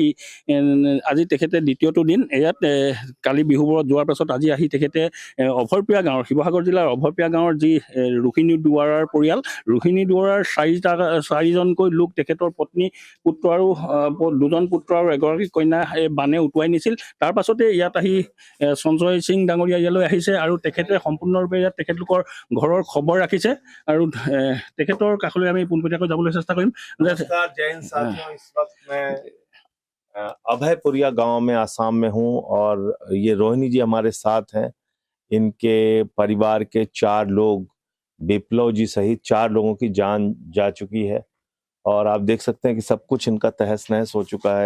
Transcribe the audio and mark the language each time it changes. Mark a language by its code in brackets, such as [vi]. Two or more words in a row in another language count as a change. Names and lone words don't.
[as] আজি তেখেতে দ্বিতীয়টো দিন ইয়াত কালি বিহুবোৰত যোৱাৰ পাছত আজি আহি তেখেতে অভয়প্ৰিয়া গাঁৱৰ শিৱসাগৰ জিলাৰ অভয়প্ৰিয়া গাঁৱৰ যি ৰোহিণী দুৱাৰৰ পৰিয়াল ৰোহিণী দুৱাৰৰ 4জনকৈ লোক তেখেতৰ পত্নী পুত্ৰ আৰু 2জন পুত্ৰ আৰু এগৰাকী কন্যা বানে উটুৱাই নিছিল তাৰ পাছতে ইয়াত আহি সঞ্জয় সিং ডাঙৰীয়া ইয়ালৈ আহিছে আৰু তেখেতে সম্পূৰ্ণৰূপে ইয়াত তেখেতলোকৰ ঘৰৰ খবৰ ৰাখিছে আৰু তেখেতৰ কাষলৈ আমি পোনপটীয়াকৈ যাবলৈ চেষ্টা কৰিম। [hi] अभयपुरिया गांव में आसाम में हूं और ये रोहिणी जी हमारे साथ हैं। इनके परिवार के 4 लोग विप्लव जी सहित 4 लोगों की जान जा चुकी है और आप देख सकते हैं कि सब कुछ इनका तहस नहस हो चुका है।